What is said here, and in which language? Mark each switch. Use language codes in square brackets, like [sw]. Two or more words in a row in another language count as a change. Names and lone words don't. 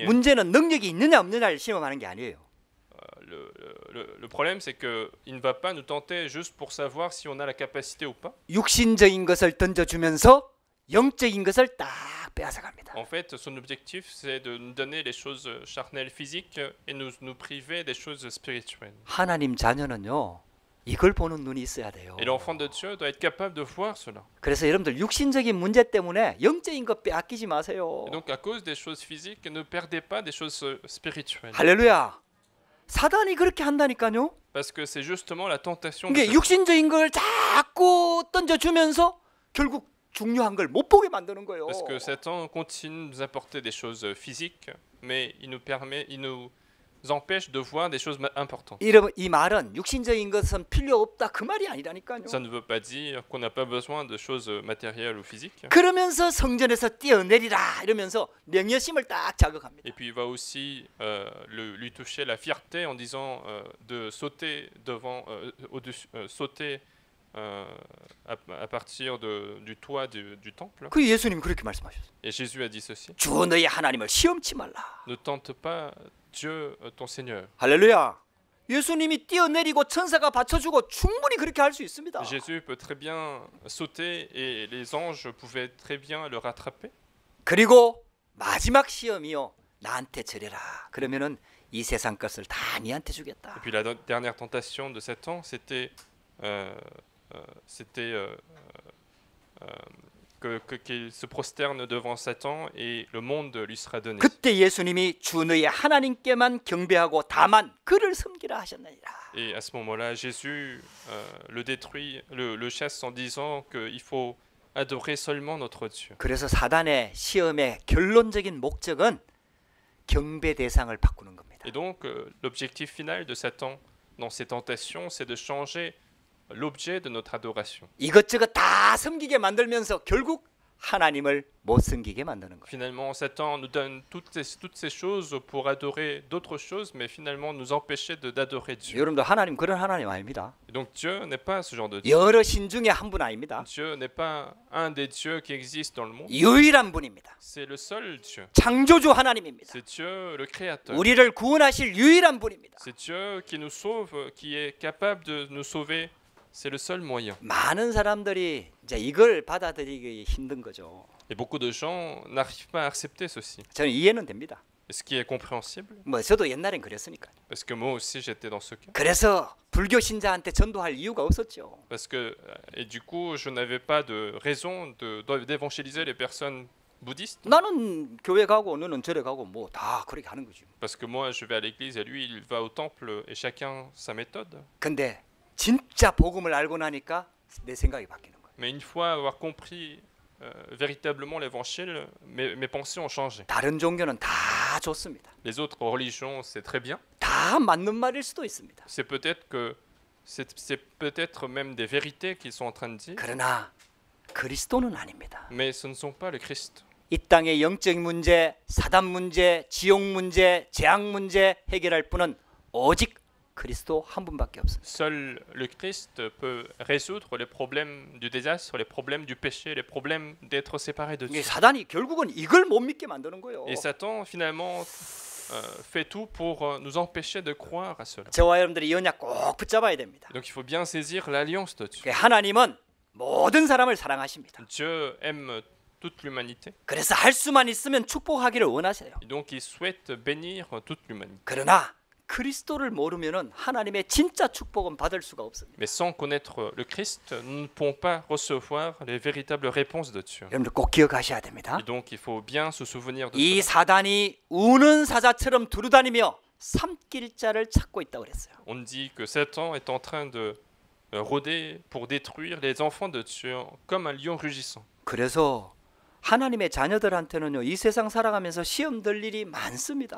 [ko] 문제는 능력이 있느냐 없느냐를 시험하는 게 아니에요. [fr] Le problème, c'est qu'il ne va pas nous tenter juste pour savoir si on a la capacité ou pas. [ko] 육신적인 것을 던져주면서 영적인 것을 딱 빼앗아갑니다. [fr] En fait, son objectif, c'est de nous donner les choses charnelles physiques et nous priver des choses spirituelles. [ko] 하나님 자녀는요, 이걸 보는 눈이 있어야 돼요. [fr] Et l'enfant de Dieu doit être capable de voir cela. [ko] 그래서 여러분들 육신적인 문제 때문에 영적인 것 빼앗기지 마세요. [fr] Et donc, à cause des choses physiques, ne perdez pas des choses spirituelles. [ko] 할렐루야. 사단이 그렇게 한다니까요. [fr] Parce que c'est justement la tentation de [ko] 이게 [fr] Satan. [ko] 육신적인 걸 자꾸 던져주면서 결국 중요한 걸 못 보게 만드는 거예요. [fr] Parce que Satan continue de nous apporter des choses physiques, mais il nous empêche de voir des choses importantes. [ko] 이 말은 육신적인 것은 필요 없다 그 말이 아니라니까요. [fr] Ça ne veut pas dire qu'on n'a pas besoin de choses matérielles ou physiques. [ko] 그러면서 성전에서 뛰어내리라 이러면서 명예심을 딱 자극합니다. [fr] Et puis il va aussi lui toucher la fierté en disant de sauter devant, sauter à partir du toit du temple. [ko] 그 예수님 그렇게 말씀하셨어요. [fr] Et Jésus a dit ceci. [ko] 주 너희 하나님을 시험치 말라. [fr] Ne tente pas Dieu, ton Seigneur. [ko] 할렐루야. 예수님이 뛰어내리고 천사가 받쳐주고 충분히 그렇게 할 수 있습니다. [fr] Jésus peut très bien sauter et les anges pouvaient très bien le rattraper. [ko] 그리고 마지막 시험이요. 나한테 절해라. 그러면은 이 세상 것을 다 니한테 주겠다. [fr] Et puis la dernière tentation de Satan, c'était qu'il se prosterne devant Satan et le monde lui sera donné. [ko] 그때 예수님이 주 너희 하나님께만 경배하고 다만 그를 섬기라 하셨느니라. [fr] Et à ce moment-là, Jésus le chasse en disant qu'il faut adorer seulement notre Dieu. [ko] 그래서 사단의 시험의 결론적인 목적은 경배 대상을 바꾸는 겁니다. [fr] Et donc, l'objectif final de Satan dans ces tentations, c'est de changer l'objet de notre adoration. [ko] 이것저것 다 섬기게 만들면서 결국 하나님을 못 섬기게 만드는 거예요. [fr] Finalement, Satan nous donne toutes ces choses pour adorer d'autres choses, mais finalement nous empêcher d'adorer Dieu. [ko] 여러분들 하나님 그런 하나님 아닙니다. [fr] Et donc Dieu n'est pas ce genre de Dieu. [ko] 여러 신 중에 한 분 아닙니다. [fr] Dieu n'est pas un des dieux qui existent dans le monde. [ko] 유일한 분입니다. [fr] C'est le seul Dieu. [ko] 창조주 하나님입니다. [fr] C'est Dieu le Créateur. [ko] 우리를 구원하실 유일한 분입니다. [fr] C'est Dieu qui nous sauve, qui est capable de nous sauver. C'est le seul moyen. [ko] 많은 사람들이 이제 이걸 받아들이기 힘든 거죠. [fr] Et beaucoup de gens n'arrivent pas à accepter ceci. [ko] 저는 이해는 됩니다. [fr] Et ce qui est compréhensible, [ko] 뭐 저도 옛날엔 그랬으니까. [fr] parce que moi aussi j'étais dans ce cas. [ko] 그래서 불교 신자한테 전도할 이유가 없었죠. [fr] Parce que, et du coup, je n'avais pas de raison d'évangéliser les personnes bouddhistes. [ko] 나는 교회 가고 너는 절에 가고 뭐 다 그렇게 하는 거지. [fr] Parce que moi, je vais à l'église et lui, il va au temple et chacun sa méthode. [ko] 근데 진짜 복음을 알고 나니까 내 생각이 바뀌는 거예요. [fr] Mais une fois avoir compris véritablement l'évangile, mes pensées ont changé. [ko] 다른 종교는 다 좋습니다. [fr] Les autres religions, c'est très bien. [ko] 다 맞는 말일 수도 있습니다. [fr] C'est peut-être même des vérités qu'ils sont en train de dire. [ko] 그러나 그리스도는 아닙니다. [fr] Mais ce ne sont pas le Christ. [ko] 이 땅의 영적 문제, 사단 문제, 지옥 문제, 재앙 문제 해결할 분은 오직 그리스도 한 분밖에 없습니다. [fr] Seul le Christ peut résoudre les problèmes du désastre, les problèmes du péché, les problèmes d'être séparé de Dieu. [ko] 사단이 결국은 이걸 못 믿게 만드는 거예요. [fr] Et Satan finalement fait tout pour nous empêcher de croire à cela. [ko] 저와 여러분들이 이 언약 꼭 붙잡아야 됩니다. [fr] Donc il faut bien saisir l'alliance de Dieu. [ko] 하나님은 모든 사람을 사랑하십니다. [fr] Dieu aime toute l'humanité. [ko] 그래서 할 수만 있으면 축복하기를 원하세요. [fr] Et donc il souhaite bénir toute l'humanité. [ko] 그러나 그리스도를 모르면은 하나님의 진짜 축복은 받을 수가 없습니다. [fr] Mais sans connaître le Christ, nous ne pouvons pas recevoir les véritables réponses de Dieu. [ko] 여러분들 꼭 기억하셔야 됩니다. [fr] Et donc il faut bien se souvenir de [ko] 이 [fr] cela. [ko] 사단이 우는 사자처럼 두루다니며 삼킬 자를 찾고 있다고 그랬어요. [fr] On dit que Satan est en train de rôder pour détruire les enfants de Dieu comme un lion rugissant. [ko] 그래서 하나님의 자녀들한테는요, 이 세상 살아가면서 시험 들 일이 많습니다.